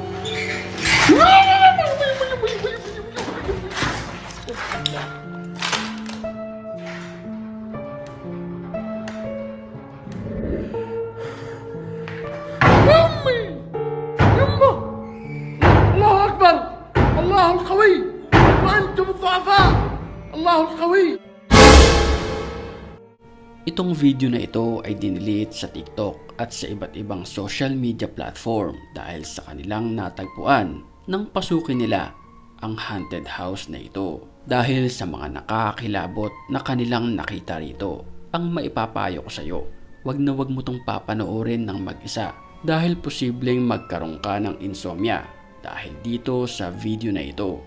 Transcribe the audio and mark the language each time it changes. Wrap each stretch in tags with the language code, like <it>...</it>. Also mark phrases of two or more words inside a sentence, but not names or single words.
<ar>أمي يمه، الله أكبر، الله القوي وأنتم الضعفاء، الله القوي.</ar> <tl>Itong video na ito ay dinilit sa TikTok at sa iba't ibang</tl> <en>social media platform</en> <tl>dahil sa kanilang natagpuan nang pasukin nila ang</tl> <en>haunted house</en> <tl>na ito. Dahil sa mga nakakakilabot na kanilang nakita rito, ang maipapayo ko sa iyo, wag na wag mo tong papanoorin ng mag-isa dahil posibleng magkaroon ka ng insomnia dahil dito sa video na ito.</tl>